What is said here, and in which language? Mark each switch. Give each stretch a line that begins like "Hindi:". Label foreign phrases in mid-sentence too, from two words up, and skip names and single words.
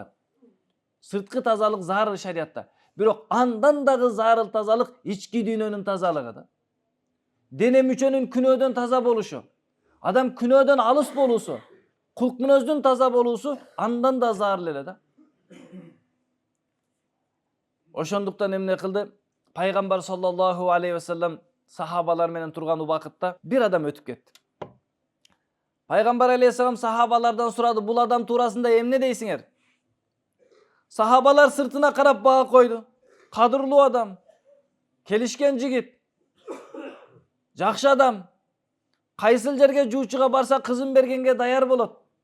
Kyrgyz: Сырткы тазалык зарыл шариятта. Бирок андан дагы зарыл тазалык ички дүйнөнүн тазалыгы да. Дене мүчөнүн күнөөдөн таза болушу, адам күнөөдөн алыс болуусу, кулк мүнөздүн таза болуусу андан да зарыл эле да. Ошондуктан эмне кылды? Пайгамбар
Arabic: صلى الله عليه وسلم
Kyrgyz: сахабалар менен турган убакытта бир адам өтүп кетти. Пайгамбар алейхиссалам сахабалардан сурады, бул адам туурасында эмне дейсиңер? Сахабалар сыртына карап баа койду. Кадырлуу адам, келишкен жигит, жакшы адам, кайсыл жерге жуучуга барса кызын бергенге даяр болот.